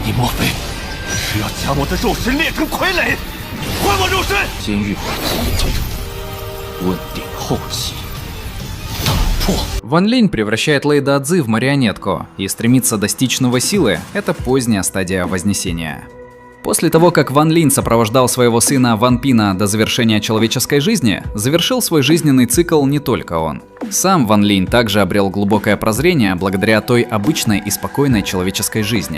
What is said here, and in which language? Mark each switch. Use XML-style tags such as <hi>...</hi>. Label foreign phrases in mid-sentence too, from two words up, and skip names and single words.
<zh>莫非是要将我的肉身炼成傀儡，还我肉身？监狱管集，问鼎后期，打破。</zh> <ru>Ван Линь превращает Лэй Даоцзи в марионетку и стремится достичь новой силы – это поздняя стадия Вознесения. После того, как Ван Линь сопровождал своего сына Ван Пина до завершения человеческой жизни, завершил свой жизненный цикл не только он. Сам Ван Линь также обрел глубокое прозрение благодаря той обычной и спокойной человеческой жизни.</ru>